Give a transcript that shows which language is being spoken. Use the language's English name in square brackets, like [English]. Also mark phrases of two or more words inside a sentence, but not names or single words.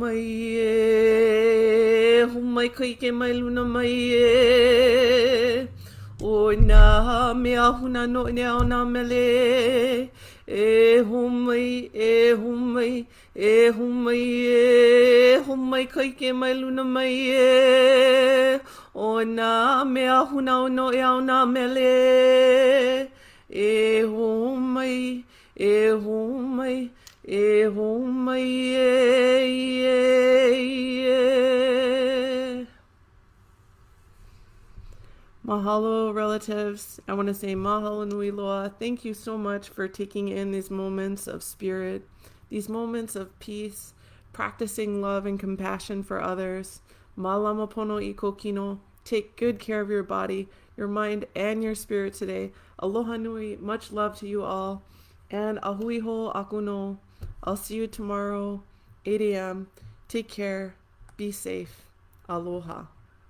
[Hawaiian] mai kaike mai luna mai e o nā mea huna no e au nā mele e ho mai kaike mai luna mai e o nā mea huna no e au nā mele e ho mai Mahalo, relatives. [English] I want to say [Hawaiian] mahalo nui loa. [English] Thank you so much for taking in these moments of spirit, these moments of peace, practicing love and compassion for others. [Hawaiian] Malama pono iko kino. [English] Take good care of your body, your mind, and your spirit today. [Hawaiian] Aloha nui. [English] Much love to you all. And [Hawaiian] ahui ho akuno. [English] I'll see you tomorrow, 8 a.m. Take care. Be safe. Aloha.